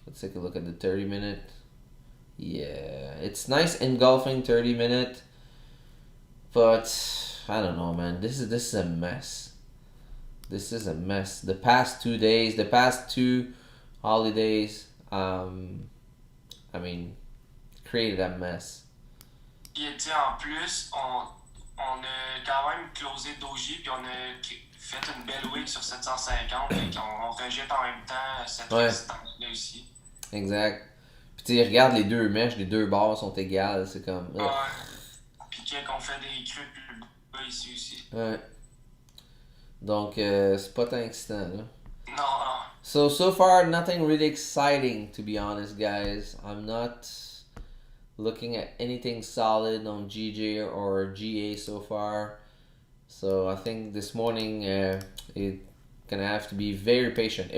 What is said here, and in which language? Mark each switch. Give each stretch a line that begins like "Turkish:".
English: Let's take a look at the 30-minute. Yeah, it's nice engulfing 30-minute, but I don't know, man. This is a mess. This is a mess. The past 2 days, the past 2 holidays, I mean, created a mess.
French: Puis tu sais, en plus, on a quand même closé doji, puis on a fait une belle wick sur 750, et on rejette en même temps cette résistance-là aussi. Exact. Puis tu regarde les deux mèches, les deux barres sont égales, c'est comme... Ouais. Puis qu'on fait des creux plus bas ici aussi. Ouais. Donc, c'est pas tant excitant, là. Non.
English: So far, nothing really exciting, to be honest, guys. I'm not looking at anything solid on GJ or GA so far. So I think this morning, it's gonna have to be very patient.